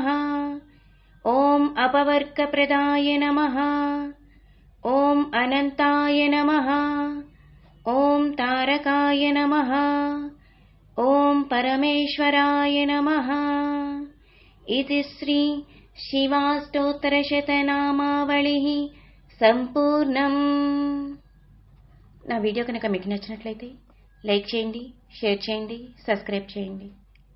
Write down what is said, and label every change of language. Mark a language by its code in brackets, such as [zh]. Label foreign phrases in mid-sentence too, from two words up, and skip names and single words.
[sa] ॐ अपवर्गप्रदाय नमः। ॐ अनन्ताय नमः। ॐ तारकाय नमः। ॐ परमेश्वराय नमः। इति श्री శివాష్టోత్తరశతనామావళి సంపూర్ణం. [te] నా వీడియో కనుక మీకు నచ్చినట్లయితే లైక్ చేయండి, షేర్ చేయండి, సబ్స్క్రైబ్ చేయండి.